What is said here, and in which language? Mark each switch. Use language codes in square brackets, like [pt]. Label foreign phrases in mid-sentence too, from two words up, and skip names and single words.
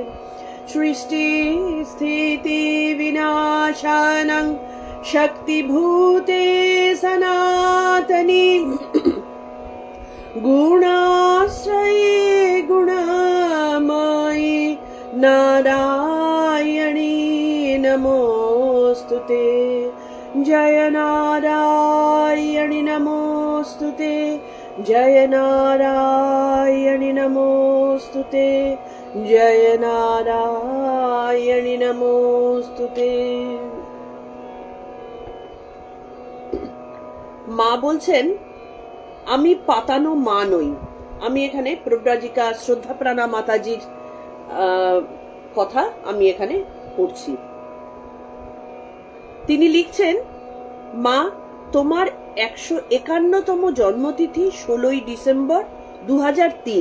[sa] सृष्टिस्थितिविनाशानं शक्तिभूते सनातनी गुणाश्रये गुणामयी नारायणी नमोऽस्तुते। जय नारायणी नमोऽस्तुते, जय नारायणी नमोऽस्तुते, जय नारायणी नमोऽस्तुते। [bn] মা বলছেন, আমি পাতানো মা নই। আমি এখানে প্রব্রাজিকা শ্রদ্ধাপ্রাণা মাতাজির কথা আমি এখানে পড়ছি। তিনি লিখছেন, মা, তোমার 151তম জন্মতিথি 16ই ডিসেম্বর 2003।